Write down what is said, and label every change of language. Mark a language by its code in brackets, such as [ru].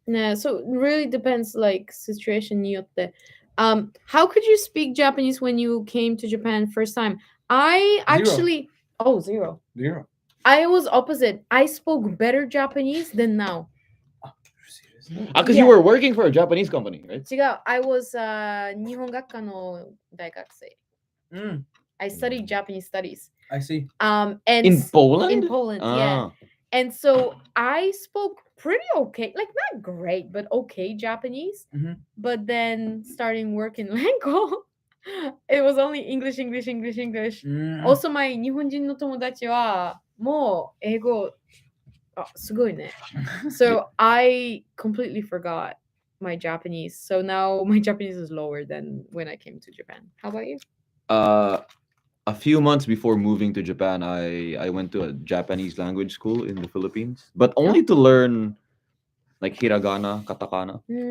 [en] Yeah, so it really depends like situation [ja] によって。 [en] How could you speak Japanese when you came to Japan first time? I actually zero. Zero. I was opposite. I spoke better Japanese than now. Because Yeah. you were working for a Japanese company, right? [ja] 違う。 [en] I was [ja] 日本学科の大学生。 [en] I studied Japanese studies. I see. And In Poland? in Poland, yeah. And so I spoke pretty okay, like not great, but okay Japanese. Mhm. But then starting work in Lancome, it was only English. Also, my [ja] 日本人の友達はもう英語すごいね。 [en] So I completely forgot my Japanese. So now my Japanese is lower than when I came to Japan. How about you? A few months before moving to Japan, I went to a Japanese language school in the Philippines, but only to learn like hiragana, katakana.